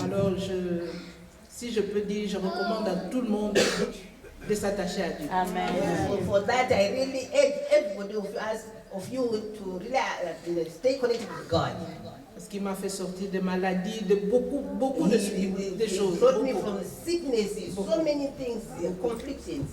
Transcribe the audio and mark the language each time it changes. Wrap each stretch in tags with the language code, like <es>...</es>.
<fr>Alors si je peux dire, je recommande à tout le monde de s'attacher à Dieu.</fr> <en>For that, I really urge everybody of you to really stay connected with God.</en> <fr>Parce qu'il m'a fait sortir de maladies, de beaucoup de choses.</fr> <en>He brought me</en> <fr>Beaucoup.</fr> <en>from sicknesses, so many things, conflictions.</en>